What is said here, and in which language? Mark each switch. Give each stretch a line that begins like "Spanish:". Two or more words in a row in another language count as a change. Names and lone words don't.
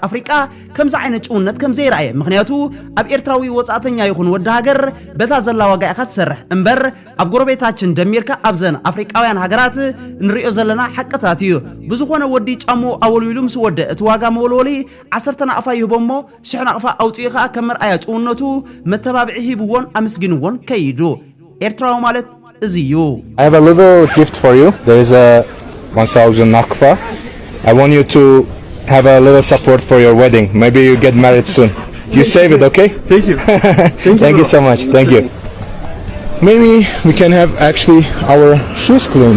Tigrinya: ኣፍሪቃ ከምዚ ዓይነት ጭውነት ከም ዘይረኣየ ምክንያቱ ኣብ ኤርትራዊ ወጻእተኛ ይኹን ወዲ ሃገር በታ ዘላ ዋጋ ኢኻ ትሰርሕ እምበር ኣብ ጎረቤታችን ደሚርካ ኣብዘን ኣፍሪቃውያን ሃገራት ንሪኦ ዘለና ሓቅታት እዩ ብዝኾነ ወዲ ጫምኡ ኣወልዊሉ ምስ ወደ እቲ ዋጋ መወልወሊ 10 ናቕፋ ይህቦ እሞ 10 ናቕፋ ኣውፅኡ ኸኣ ከም መርኣያ ጭውነቱ መተባብዒ ሂብዎን ኣመስጊንዎን ከይዱ ኤርትራዊ ማለት እዚ እዩ
English: I have a little gift for you. There is a 1000 nakfa. I want you to have a little support for your wedding. Maybe you get married soon. You save it, okay? Thank you. Thank you so much. Thank you. Maybe we can have actually our shoes cleaned.